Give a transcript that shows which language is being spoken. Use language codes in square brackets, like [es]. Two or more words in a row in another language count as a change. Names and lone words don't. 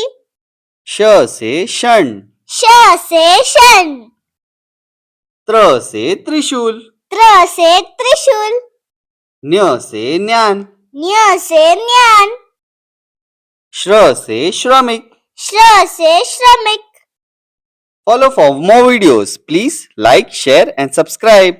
[hi] श से षण, श से षण, त्र से त्रिशूल, त्र से त्रिशूल, न्य से ज्ञान, न्य से ज्ञान, श्र से श्रमिक। श्र से श्रमिक। [en] Follow for more videos. Please like, share and subscribe.